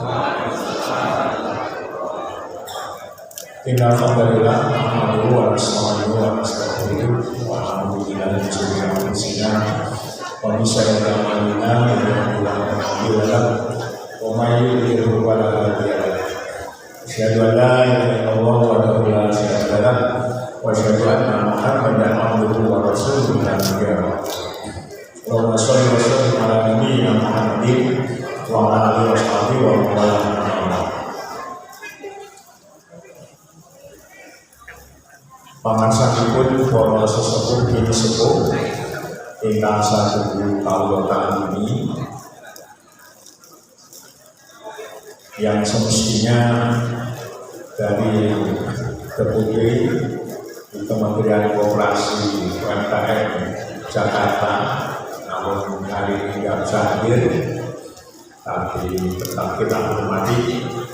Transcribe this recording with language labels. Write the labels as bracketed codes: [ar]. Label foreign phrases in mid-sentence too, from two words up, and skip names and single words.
[ar] إن الحمد لله نحمده ونستعينه ونستغفره ونعوذ بالله من شرور أنفسنا ومن سيئات أعمالنا من يهده الله فلا مضل له ومن يضلل فلا هادي له. أشهد أن لا إله إلا الله وحده لا شريك له وأشهد أن محمدا عبده ورسوله لا نبي بعده. اللهم صل وسلم على نبينا محمد وعلى آله وصحبه ومن والاه. [jv] Pangarsakipun para sesepuh ini sepuh ingkang saguh kawula ini [id] yang semestinya dari Deputi di Kementerian Koperasi UMKM Jakarta, namun hari ini tidak bisa hadir, tapi tetap kita hormati.